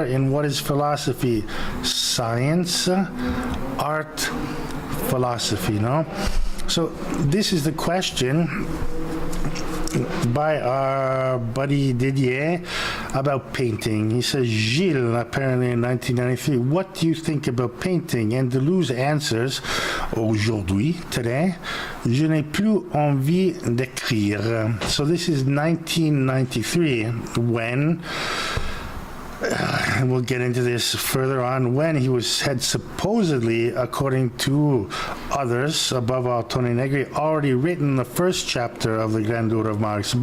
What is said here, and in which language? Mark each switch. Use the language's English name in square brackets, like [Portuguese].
[English] And what is philosophy? Science, art, philosophy, no? So this is the question by our buddy Didier about painting. He says, Gilles, apparently in 1993, what do you think about painting? And Deleuze answers, [French] aujourd'hui, [English] today, [French] je n'ai plus envie d'écrire. [English] So this is 1993, when, and we'll get into this further on, when he had supposedly, according to others, above all Tony Negri, already written the first chapter of the Grandeur of Marx.